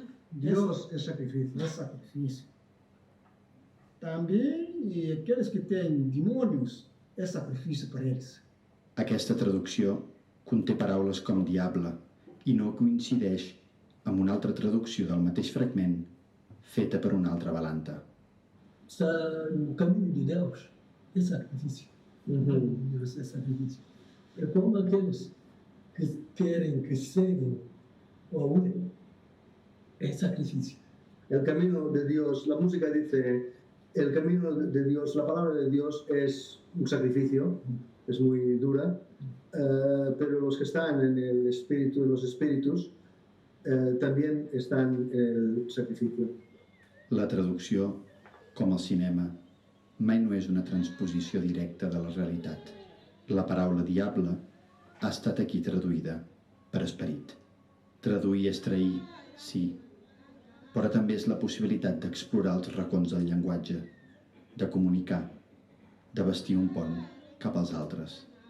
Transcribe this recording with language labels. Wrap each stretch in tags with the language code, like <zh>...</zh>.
<pt>Deus é sacrifício. É sacrifício. Também aqueles que têm demônios é sacrifício para eles.</pt> <ca>Aquesta traducció conté paraules com diable i no coincideix amb una altra traducció del mateix fragment feta per una altra balanta.</ca> <pt>O caminho de Deus é sacrifício. Deus é sacrifício. É como aqueles que querem, que seguem o unen.</pt> <es>Es sacrificio. El camino de Dios, la música dice, el camino de Dios, la palabra de Dios es un sacrificio, es muy dura, pero los que están en el espíritu, los espíritus, también están en el sacrificio.</es> <ca>La traducció, com el cinema, mai no és una transposició directa de la realitat. La paraula diable ha estat aquí traduïda per esperit. Traduir és trair, sí, però també és la possibilitat d'explorar els racons del llenguatge, de comunicar, de bastir un pont cap als altres.</ca>